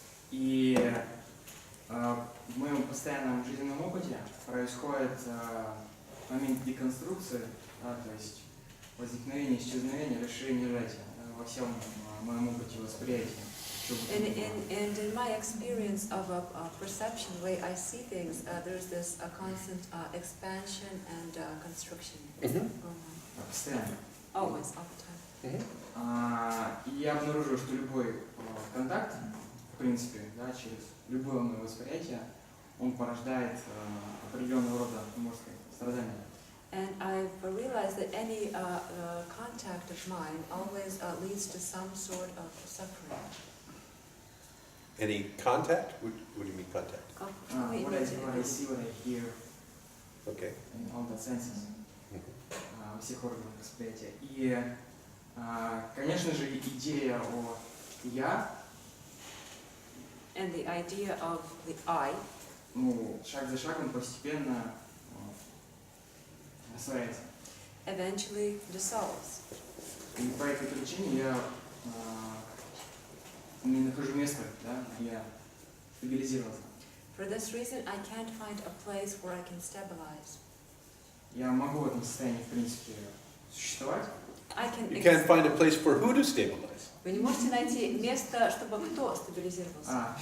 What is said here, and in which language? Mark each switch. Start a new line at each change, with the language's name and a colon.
Russian: И в моем постоянном жизненном опыте происходит момент деконструкции, да, то есть возникновение, исчезновение, расширение, сжатия во всем моем опыте восприятия.
English: And in my experience of a perception, the way I see things, there's this constant expansion and constriction.
Russian: Постоянно.
English: Always, all the time.
Russian: И я обнаружил, что любой контакт, в принципе, да, через любое мое восприятие, он порождает определенного рода, можно сказать, страдания.
English: And I've realized that any contact of mine always leads to some sort of suffering. Any contact? What do you mean contact? What I see, what I hear, Okay. in all the senses,
Russian: во всех органах восприятия. И, конечно же, идея о «я»,
English: And the idea of the I,
Russian: ну, шаг за шагом постепенно растворяется.
English: eventually dissolves.
Russian: И по этой причине я не нахожу места, да, где я стабилизировался.
English: For this reason, I can't find a place where I can stabilize.
Russian: Я могу в этом состоянии, в принципе, существовать.
English: You can't find a place for who to stabilize.
Russian: Вы не можете найти место, чтобы кто стабилизировался?